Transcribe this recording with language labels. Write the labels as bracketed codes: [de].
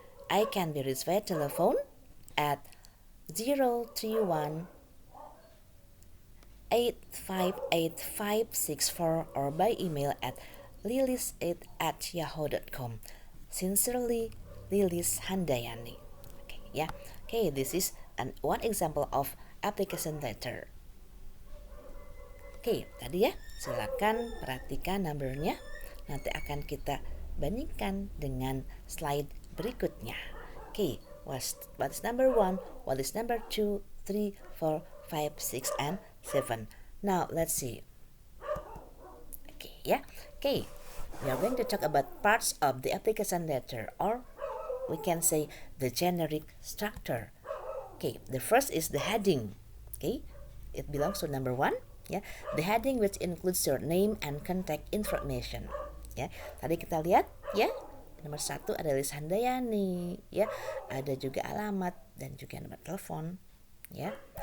[en] I can be reached via telephone at 031 858 or by email at lilis8@yahoo.com. Sincerely, Lilis Handayani. Okay, ya. Okay, this is one example of application letter. [id] Oke, tadi ya, silakan perhatikan numbernya. Nanti akan kita bandingkan dengan slide berikutnya. [en] Oke, what's number 1, what is number 2, 3, 4, 5, 6, and 7. Now, let's see. Okay, yeah. Okay, we are going to talk about parts of the application letter, or we can say the generic structure. Okay, the first is the heading. Okay, it belongs to number 1. Ya, the heading which includes your name and contact information. [id] Ya, tadi kita lihat ya, nomor 1 ada Lilis Handayani, ya, ada juga alamat dan juga nomor telepon, ya.